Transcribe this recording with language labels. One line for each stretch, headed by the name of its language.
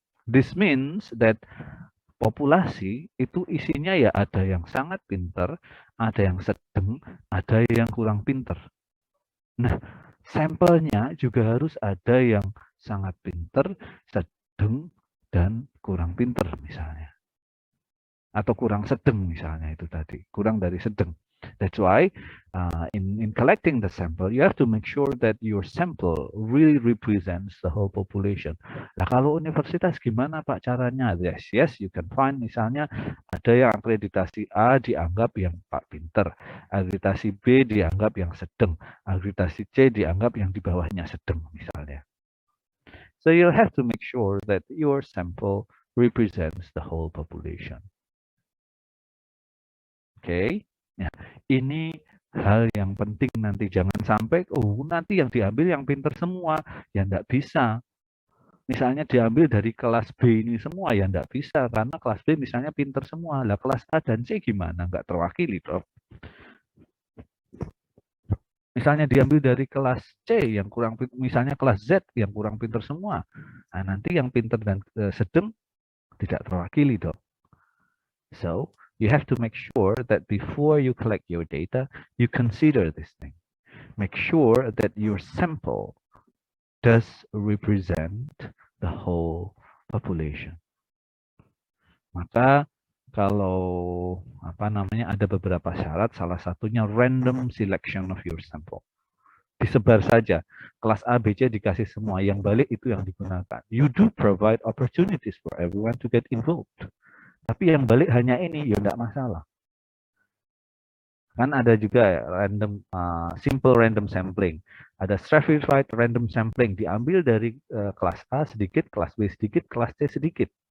English: This means that
Indonesian: populasi itu isinya ya ada yang sangat pintar, ada yang sedang, ada yang kurang pintar. Nah, sampelnya juga harus ada yang sangat pintar, sedang, dan kurang pintar misalnya. Atau kurang sedang misalnya itu tadi, kurang dari sedang.
English: That's why in collecting the sample, you have to make sure that your sample really represents the whole population.
Indonesian: Nah, kalau universitas gimana Pak caranya?
English: Yes, you can find
Indonesian: misalnya ada yang akreditasi A dianggap yang Pak pinter, akreditasi B dianggap yang sedang, akreditasi C dianggap yang di bawahnya sedang misalnya.
English: So you'll have to make sure that your sample represents the whole population. Okay?
Indonesian: Ya, ini hal yang penting nanti. Jangan sampai, nanti yang diambil yang pinter semua. Ya enggak bisa. Misalnya diambil dari kelas B ini semua, ya enggak bisa. Karena kelas B misalnya pinter semua. Lah kelas A dan C gimana? Enggak terwakili, toh. Misalnya diambil dari kelas C yang kurang, misalnya kelas Z yang kurang pinter semua. Nah, nanti yang pinter dan sedang tidak terwakili, dong.
English: So, you have to make sure that before you collect your data, you consider this thing. Make sure that your sample does represent the whole population.
Indonesian: Maka kalau ada beberapa syarat, salah satunya
English: random selection of your sample.
Indonesian: Disebar saja, kelas A, B, C dikasih semua, yang balik itu yang digunakan.
English: You do provide opportunities for everyone to get involved.
Indonesian: Tapi yang balik hanya ini, ya enggak masalah. Kan ada juga random simple random sampling. Ada stratified random sampling, diambil dari kelas A sedikit, kelas B sedikit, kelas C sedikit.